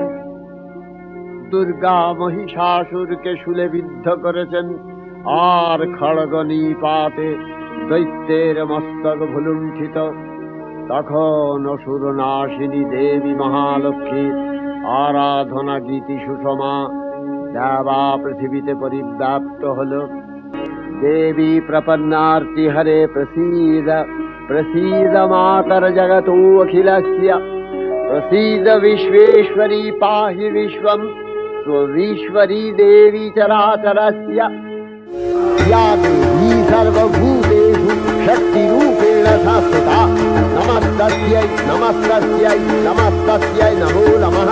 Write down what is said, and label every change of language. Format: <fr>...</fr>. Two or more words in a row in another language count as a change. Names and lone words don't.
<bn>দুর্গা মহিষাসুরকে শূলে বিদ্ধ করেছেন, আর খড়গ নিপাতে দৈত্যের মস্তক ভুলুণ্ঠিত। তখন অসুর নাশিনী দেবী মহালক্ষ্মীর আরাধনা গীতি সুষমা দেবা পৃথিবীতে পরিব্যাপ্ত হল।</bn> <sa>देवी प्रपन्नार्ति हरे प्रसीद प्रसीद मातर जगतो अखिलस्य, प्रसीद विश्वेश्वरी पाहि विश्वं स्वविश्वरी देवी चराचरस्य। या देवी सर्वभूतेषु शक्तिरूपेण संस्थिता, नमस्तस्यै नमस्तस्यै नमस्तस्यै नमो नमः।</sa>